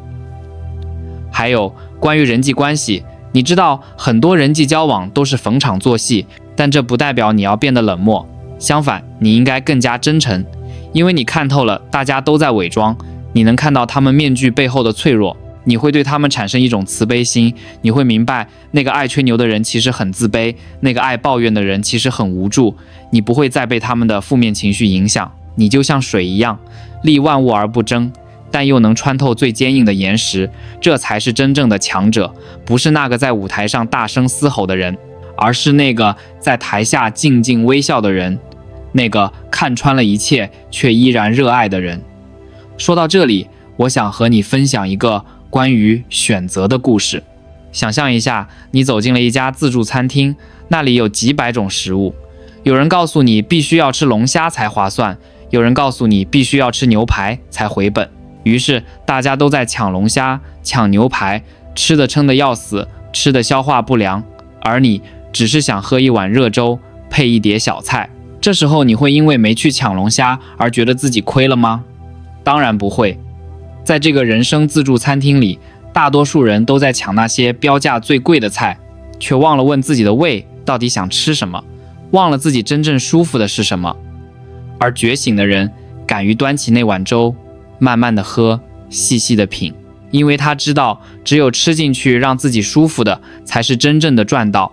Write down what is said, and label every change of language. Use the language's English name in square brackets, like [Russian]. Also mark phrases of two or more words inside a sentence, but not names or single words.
[Chinese] 還有關於人際關係，你知道很多人際交往都是逢場作戲，但這不代表你要變得冷漠，相反，你應該更加真誠，因為你看透了大家都在偽裝，你能看到他們面具背後的脆弱。你會對他們產生一種慈悲心，你會明白那個愛吹牛的人其實很自卑，那個愛抱怨的人其實很無助。你不會再被他們的負面情緒影響，你就像水一樣，利萬物而不爭，但又能穿透最堅硬的岩石。這才是真正的強者，不是那個在舞台上大聲嘶吼的人，而是那個在台下靜靜微笑的人，那個看穿了一切卻依然熱愛的人。說到這裡，我想和你分享一個關於選擇的故事。想象一下，你走進了一家自助餐廳，那裡有幾百種食物。有人告訴你必須要吃龍蝦才划算，有人告訴你必須要吃牛排才回本。於是大家都在搶龍蝦、搶牛排，吃得撐得要死，吃得消化不良，而你只是想喝一碗熱粥，配一碟小菜。這時候你會因為沒去搶龍蝦而覺得自己虧了嗎？當然不會。在這個人生自助餐廳裡，大多數人都在搶那些標價最貴的菜，卻忘了問自己的胃到底想吃什麼，忘了自己真正舒服的是什麼。而覺醒的人敢於端起那碗粥，慢慢的喝，細細的品，因為他知道只有吃進去讓自己舒服的才是真正的賺到。